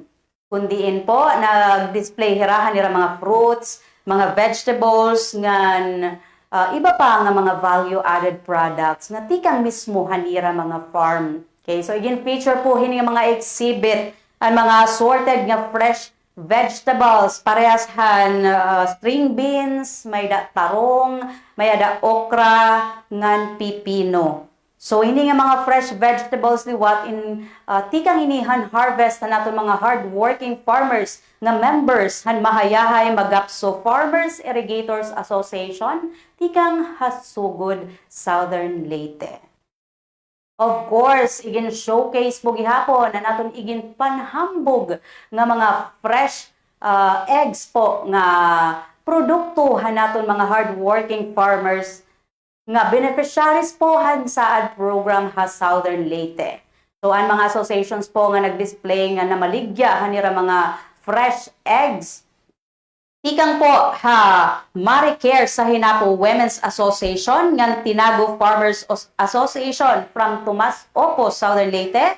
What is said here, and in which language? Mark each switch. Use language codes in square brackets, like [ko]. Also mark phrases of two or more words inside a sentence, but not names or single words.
[war] Kundiin po, nag-display hirahan nila mga fruits, mga vegetables, ngan iba pa nga mga [en] value-added products [war] nga tikang mismo hanira mga farm. Okay, so again, feature po hini mga exhibit, ang mga sorted nga fresh vegetables, parehas han [en] string beans, [war] may da tarong, may da okra, ngan pipino. So, hindi nga mga [en] fresh vegetables [war] liwat in tikang inihan harvest na natin mga [en] hard-working farmers [war] nga members han mahayahay magapso Farmers Irrigators Association tikang Hasugod, Southern Leyte. Of course, igin showcase po gihapon na naton igin panhambog nga mga [en] fresh eggs [war] po nga produkto han naton mga [en] hard-working farmers [war] nga beneficiaries po han SAAD program ha Southern Leyte. So ang mga associations po nga nag-display nga namaligya hanira mga [en] fresh eggs. [war] Tikang po ha Maricare sa Hinapo Women's Association nga Tinago Farmers Association from Tomas Opos, Southern Leyte.